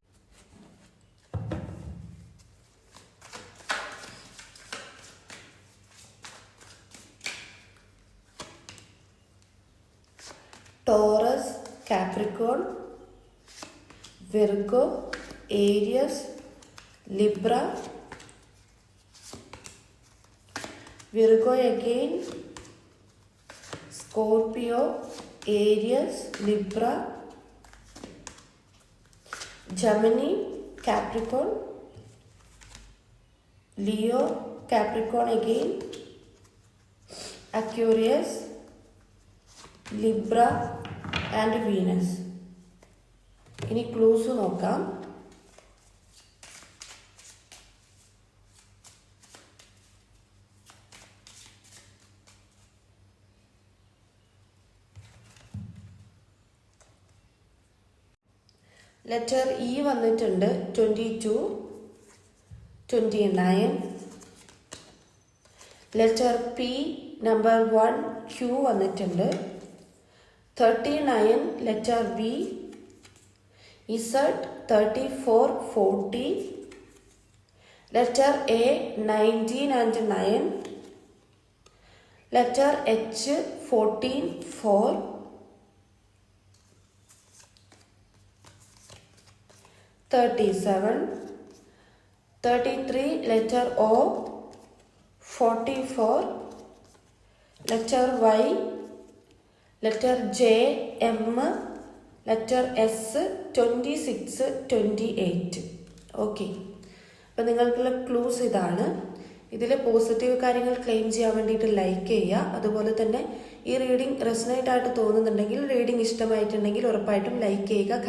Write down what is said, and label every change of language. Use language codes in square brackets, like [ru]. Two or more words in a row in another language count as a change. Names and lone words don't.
[en] Taurus, Capricorn, Virgo, Aries, Libra, Virgo again, Scorpio, Aries, Libra, Gemini, Capricorn, Leo, Capricorn again, Aquarius, Libra and Venus. [ml] ഇനി ക്ലൂസ് നോക്കാം. [en] letter E [ml] വന്നിട്ടുണ്ട് 22, 29. [en] letter P number 1 Q [ml] വന്നിട്ടുണ്ട് 39. [en] letter B Z 34, 40. letter A 19 and 9. letter H 14, 4. 37, 33. Letter O 44. Letter Y letter J, M, letter S 26, 28. [ml] ഓക്കെ, അപ്പം നിങ്ങൾക്കുള്ള ക്ലൂസ് ഇതാണ്. ഇതിൽ പോസിറ്റീവ് കാര്യങ്ങൾ ക്ലെയിം ചെയ്യാൻ വേണ്ടിയിട്ട് ലൈക്ക് ചെയ്യുക. അതുപോലെ തന്നെ ഈ [en] reading resonate [ml] ആയിട്ട് തോന്നുന്നുണ്ടെങ്കിൽ, റീഡിംഗ് ഇഷ്ടമായിട്ടുണ്ടെങ്കിൽ ഉറപ്പായിട്ടും ലൈക്ക് ചെയ്യുക.